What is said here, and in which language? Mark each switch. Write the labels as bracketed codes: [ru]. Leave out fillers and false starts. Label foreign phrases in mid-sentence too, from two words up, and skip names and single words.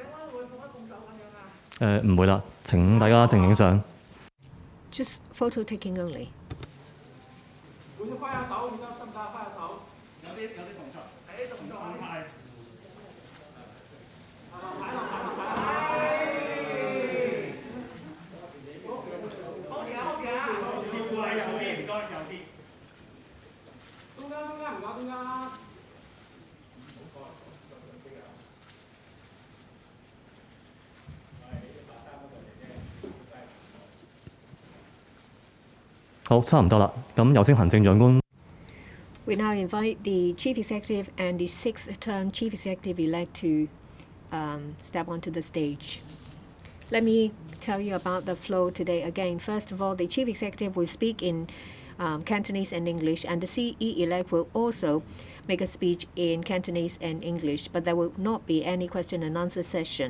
[yue] 唔會啦，請大家靜影相。 [en] Just photo taking only. [yue] 會揮下手，得唔得？揮下手。有啲動作。誒，動作係。擺落。好嘅。接過嚟右邊，唔該，右邊。中間，唔該，中間。好，差唔多啦。咁有請行政長官。 [en] We now invite the Chief Executive and the sixth-term Chief Executive-elect to step onto the stage. Let me tell you about the flow today again. First of all, the Chief Executive will speak in Cantonese and English, and the CE-elect will also make a speech in Cantonese and English, but there will not be any question and answer session.